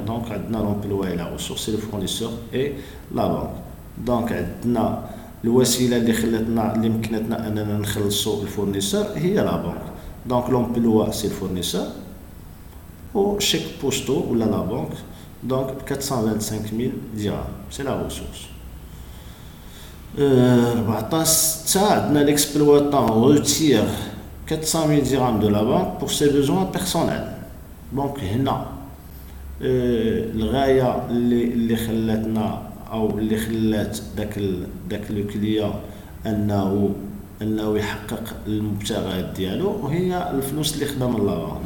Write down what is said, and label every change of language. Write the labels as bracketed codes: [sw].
[fr] Donc, l'emploi et la ressource, c'est le fournisseur et la banque. [ar] Donc, الوسيلة اللي مكنتنا أننا نخلصوا الفورنيسور هي la banque. [fr] Donc, l'emploi c'est le fournisseur ou chèque postaux ou la banque. Donc 425 000 dirhams, c'est la ressource. 14 l'exploitant retire 400 000 dirhams de la banque pour ses besoins personnels. [ar] Donc هنا الغاية اللي خلاتنا أو اللي خلات داك لو كليون انه يحقق المبتغيات ديالو وهي الفلوس اللي خدا من لا بنك.